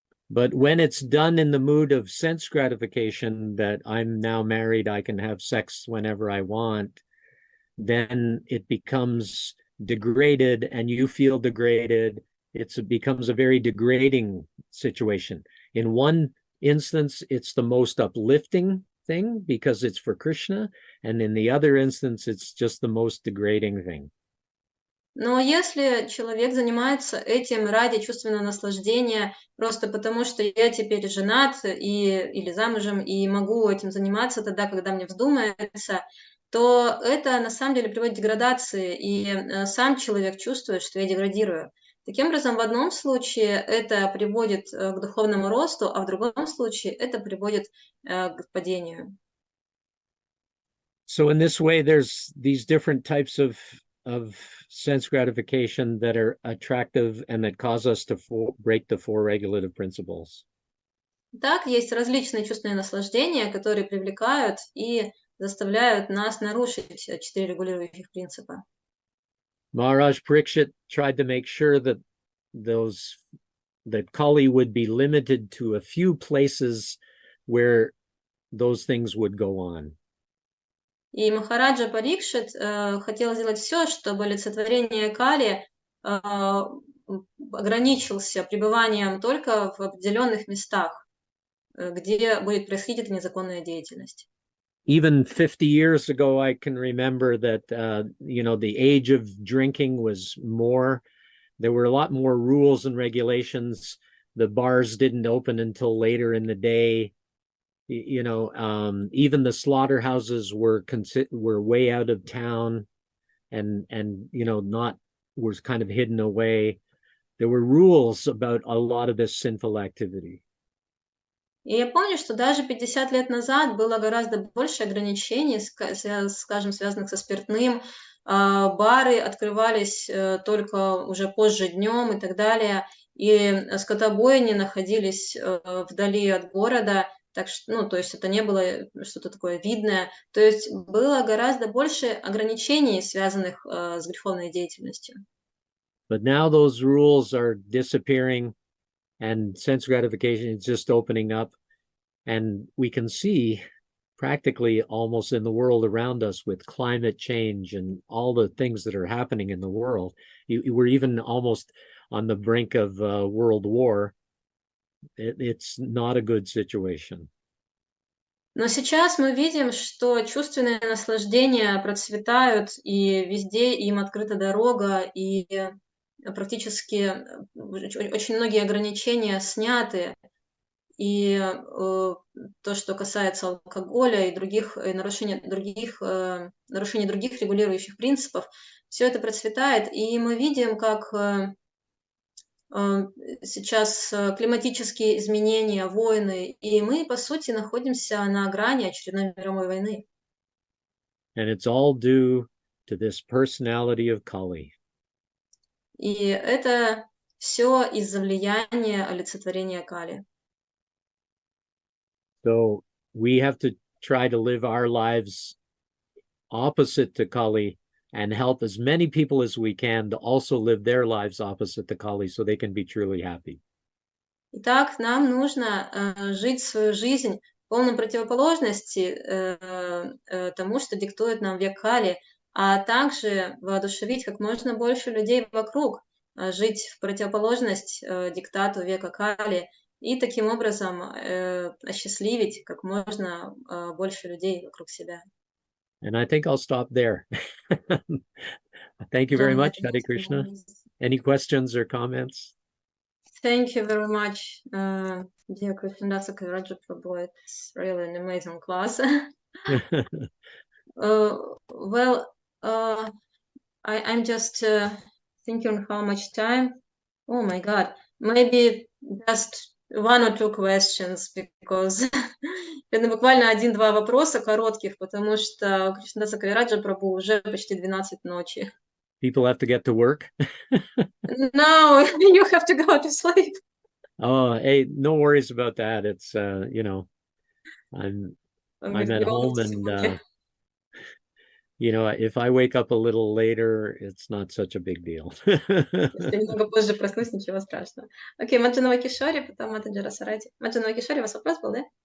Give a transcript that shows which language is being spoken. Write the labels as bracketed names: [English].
[English] But when it's done in the mood of sense gratification, that I'm now married, I can have sex whenever I want, then it becomes degraded and you feel degraded. It becomes a very degrading situation. In one instance, it's the most uplifting thing because it's for Krishna. And in the other instance, it's just the most degrading thing. [Russian] Но если человек занимается этим ради чувственного наслаждения, просто потому что я теперь женат или замужем и могу этим заниматься тогда, когда мне вздумается, то это на самом деле приводит к деградации, и сам человек чувствует, что я деградирую. Таким образом, в одном случае это приводит к духовному росту, а в другом случае это приводит к падению. [English] So in this way, there's these different types of sense gratification that are attractive and that cause us to break the four regulative principles. [Russian] Так, есть различные чувственные наслаждения, которые привлекают и заставляют нас нарушить 4 регулирующих принципа. [English] Maharaj Parikshit tried to make sure that that Kali would be limited to a few places where those things would go on. [Russian] И Махараджа Парикшит хотел сделать все, чтобы олицетворение Кали ограничился пребыванием только в определенных местах, где будет происходить эта незаконная деятельность. [English] Even 50 years ago, I can remember that, the age of drinking was more. There were a lot more rules and regulations. The bars didn't open until later in the day. Even the slaughterhouses were way out of town and not was kind of hidden away. There were rules about a lot of this sinful activity. [Russian] И я помню, что даже 50 лет назад было гораздо больше ограничений, скажем, связанных со спиртным. Бары открывались только уже позже днем и так далее. И скотобойни находились вдали от города. Так что, то есть это не было что-то такое видное. То есть было гораздо больше ограничений, связанных с греховной деятельностью. [English] But now those rules are disappearing and sense gratification is just opening up. And we can see practically almost in the world around us with climate change and all the things that are happening in the world. We're even almost on the brink of world war. It's not a good situation. [Russian] Но сейчас мы видим, что чувственные наслаждения процветают, и везде им открыта дорога, и практически очень многие ограничения сняты. И то, что касается алкоголя и нарушения других регулирующих принципов, все это процветает, и мы видим, как сейчас климатические изменения, войны, и мы, по сути, находимся на грани очередной мировой войны. [English] And it's all due to this personality of Kali. [Russian] И это все из-за влияния олицетворения Кали. [English] So we have to try to live our lives opposite to Kali and help as many people as we can to also live their lives opposite to Kali so they can be truly happy. [Russian] Итак, нам нужно жить свою жизнь в полной противоположности тому, что диктует нам век Кали, а также воодушевить как можно больше людей вокруг, жить в противоположность диктату века Кали и таким образом осчастливить как можно больше людей вокруг себя. [English] And I think I'll stop there. Thank you very much, Hare Krishna. Any questions or comments? Thank you very much, dear Krishnadas Kaviraja Prabhu. It's really an amazing class. Well, I'm just thinking how much time. Oh my God, maybe just one or two questions, because [Russian] это буквально один-два вопроса коротких, потому что у Кришнадаса Кавираджа Прабhu уже почти 12 ночи. [English] People have to get to work. No, you have to go to sleep. Oh, hey, no worries about that. It's you know, I'm at home, and you know, if I wake up a little later, it's not such a big deal. [Russian] Если немного позже проснусь, ничего страшного. Окей, Маджанова Кишори, потом Матаджара Сарати. Маджанова Кишори, у вас вопрос был, да?